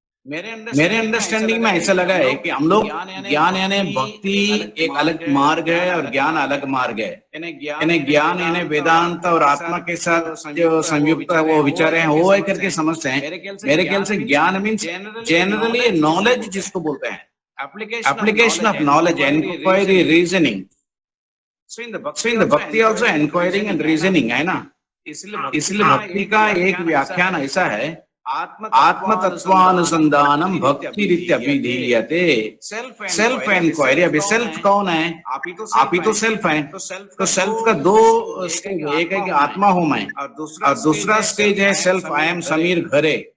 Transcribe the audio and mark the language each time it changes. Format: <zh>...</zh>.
<hi>मेरे अंडरस्टैंडिंग में ऐसा लगा है कि हम लोग ज्ञान यानी भक्ति एक अलग मार्ग है और ज्ञान अलग मार्ग है। यानी ज्ञान यानी वेदांत और आत्मा के साथ जो संयुक्त वो विचार हैं वो है करके समझते हैं। मेरे ख्याल से ज्ञान मीन्स जनरली नॉलेज जिसको बोलते हैं,</hi> <en>application of knowledge, inquiry, reasoning. So in the bhakti also inquiring and reasoning</en> <hi>है ना। इसलिए भक्ति का एक व्याख्यान ऐसा है,</hi> <sa>आत्म तत्वानुसंधानम भक्ति रीत्या अभिधीयते।</sa> <hi>Self inquiry. अभी सेल्फ कौन है? आप ही तो सेल्फ हैं। तो सेल्फ का दो स्टेज है, एक है कि आत्मा हूं मैं और दूसरा स्टेज है</hi> <en>self I am</en> <hi>समीर घरे।</hi>